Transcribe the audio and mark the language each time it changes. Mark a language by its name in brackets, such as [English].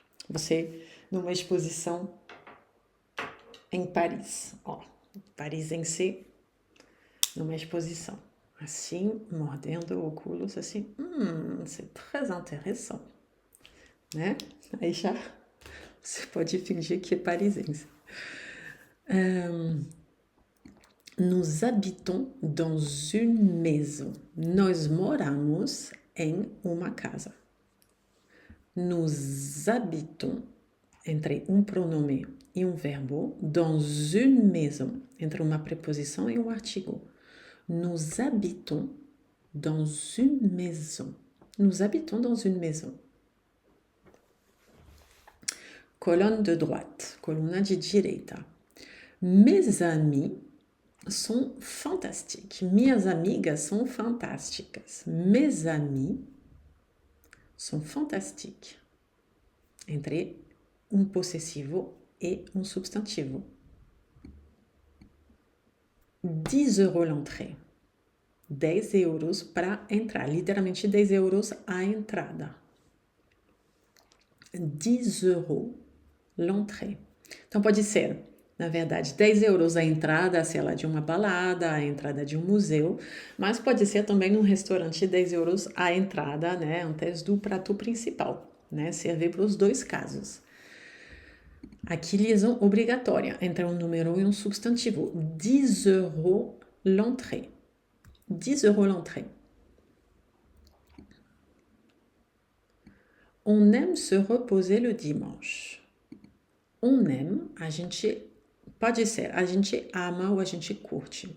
[Portuguese] Você, numa exposição em Paris, parisense, numa exposição, assim, mordendo óculos, assim, [French] c'est très intéressant, [Portuguese] né? Aí já você pode fingir que é parisense. [French] Nous habitons dans une maison. [Portuguese] Nós moramos em uma casa. [French] Nous habitons, [Portuguese] entre um pronome e um verbo, [French] dans une maison, [Portuguese] entre uma preposição e um artigo. [French] Nous habitons dans une maison. Nous habitons dans une maison. Colonne de droite, [Portuguese] coluna de direita. [French] Mes amis sont fantastiques. [Portuguese] Minhas amigas são fantásticas. [French] Mes amis sont fantastiques. [Portuguese] Entre um possessivo e um substantivo. [French] 10 euros l'entrée. 10 euros [Portuguese] para entrar. Literalmente 10 euros a entrada. [French] 10 euros l'entrée. [Portuguese] Então pode ser, na verdade, 10 euros a entrada, sei lá, de uma balada, a entrada de um museu, mas pode ser também num restaurante 10 euros a entrada, né, antes do prato principal, né, serve para os dois casos. Aqui, liaison obrigatória entre um número e um substantivo. [French] 10 euros l'entrée. 10 euros l'entrée. On aime se reposer le dimanche. On aime, [Portuguese] a gente pode ser, a gente ama ou a gente curte.